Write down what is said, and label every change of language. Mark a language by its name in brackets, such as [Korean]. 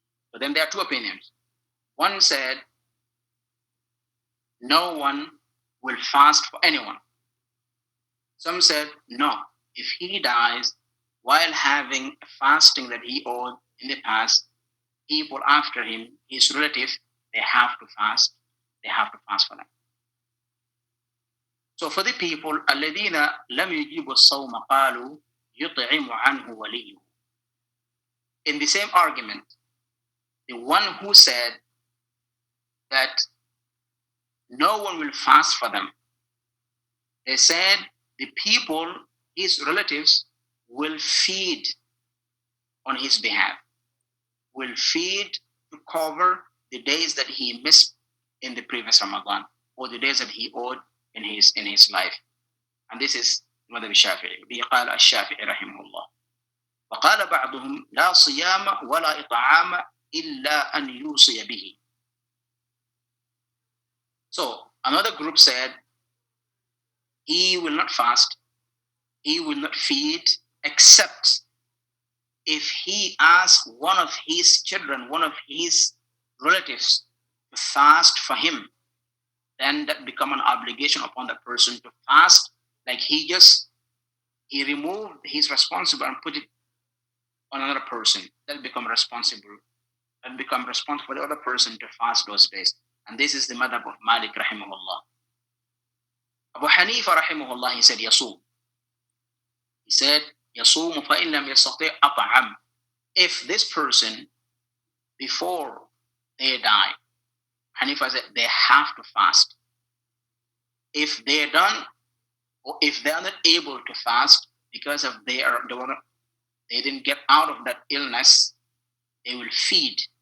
[English] So then there are two opinions. One said no one will fast for anyone. Some said no, if he dies while having a fasting that he owed in the past, people after him, his relative, they have to fast. They have to fast for them. So for the people, [Arabic] الذين لم يجيبوا الصوم قالوا يطعم عنه وليه. [English] In the same argument, the one who said that no one will fast for them, they said the people, his relatives, will feed on his behalf, will feed to cover the days that he missed in the previous Ramadan or the days that he owed in his life. And this is مذهب الشافعي. [Arabic] به قال الشافعي رحمه الله. وقال بعضهم لا صيام ولا إطعام إلا أن يوصي به. [English] So another group said he will not fast, he will not feed, except if he asks one of his children, one of his relatives to fast for him, then that become an obligation upon that person to fast. Like he removed his responsibility and put it on another person. That become responsible for the other person to fast those days. And this is the madhab of Malik rahimahullah. Abu Hanifa rahimahullah, he said yasum. He said yasum [Arabic] فَإِنْ لَمْ يَسْتَطِعْ أَطْعَمْ. [English] If this person, before they die, Hanifa said they have to fast. If they're done, or if they are not able to fast because of they didn't get out of that illness, they will feed.